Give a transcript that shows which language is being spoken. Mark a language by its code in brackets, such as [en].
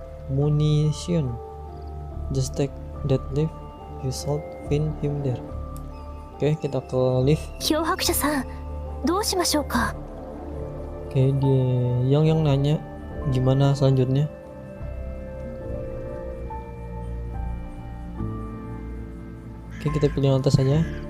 [en] Munition. Just take that lift. You should find him there. [id] Oke, kita ke lift. [ja] 漂白者さん、どうしましょうか。 [id] Oke, dia yang nanya gimana selanjutnya. Oke, kita pilih yang atas saja.